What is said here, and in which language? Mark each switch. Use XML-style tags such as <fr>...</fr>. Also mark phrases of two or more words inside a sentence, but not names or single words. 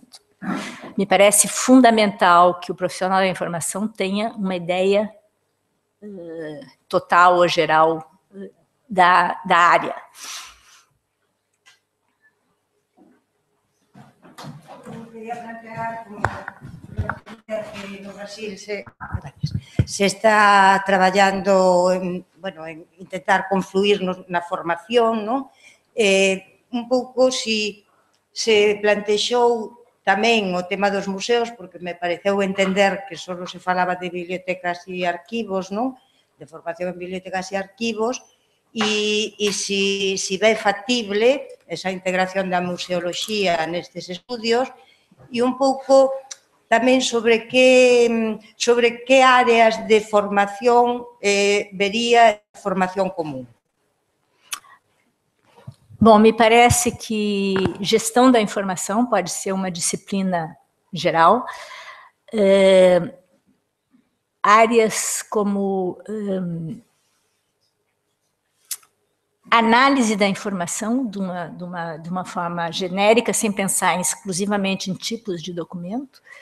<pt>Me parece fundamental que o profissional da informação tenha uma ideia total ou geral da área.</pt> <gl>Eu queria plantear como no Brasil se está traballando en intentar confluir na formación, non? Un pouco se plantexou tamén o tema dos museos, porque me pareceu entender que só se falaba de bibliotecas e arquivos, non? De formación en bibliotecas e arquivos, e se ve factible esa integración da museoloxía nestes estudios, e un pouco tamén sobre que áreas de formación vería formación común.</gl> <pt>Bom, me parece que gestão da informação pode ser uma disciplina geral. Áreas como análise da informação de uma forma genérica, sem pensar exclusivamente em tipos de documento.</pt>